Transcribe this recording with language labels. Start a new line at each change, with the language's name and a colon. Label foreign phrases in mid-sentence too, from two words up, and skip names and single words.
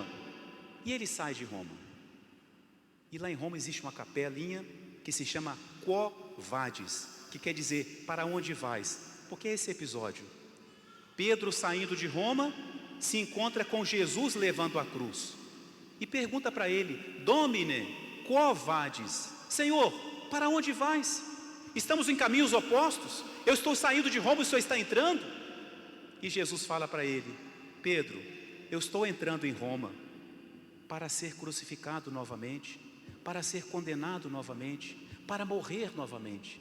Portuguese: E ele sai de Roma. E lá em Roma existe uma capelinha que se chama Quo Vadis, que quer dizer, para onde vais? Porque é esse episódio. Pedro, saindo de Roma, se encontra com Jesus levando a cruz. E pergunta para ele:
Latin: Domine, quo vadis?
Portuguese: Senhor, para onde vais? Estamos em caminhos opostos. Eu estou saindo de Roma e o Senhor está entrando. E Jesus fala para ele: Pedro, eu estou entrando em Roma para ser crucificado novamente, para ser condenado novamente, para morrer novamente.